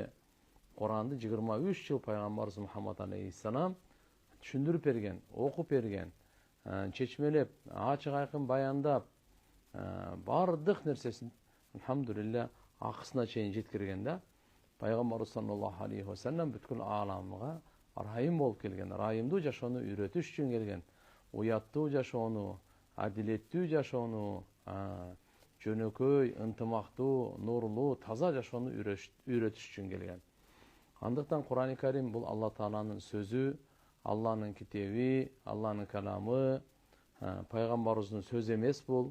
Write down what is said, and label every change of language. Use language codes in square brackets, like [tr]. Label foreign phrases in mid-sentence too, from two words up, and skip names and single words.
[ky] Куранды 23 жыл Пайгамбарыбыз Мухаммад алейхиссалам түшүндүрүп берген, окуп берген, чечмелеп, ачык айкын баяндап, бардык нерсесин алхамдулилля акысына чейин жеткирген да. Пайгамбарыбыз [ar] صلى الله عليه وسلم [ky] бүткүл ааламга райым болуп келген, райымдуу жашоону үйрөтүш үчүн келген, уяттуу жашоону, адилеттүү жашоону, жөнөкөй, ынтымактуу, нурлуу, таза жашоону үйрөтүш үчүн келген. Андыктан Кур'ан-ы Карим бул Алла Тааланын сөзү, Алланын китеби, Алланын каламы, пайгамбарыбыздын сөзү эмес бул.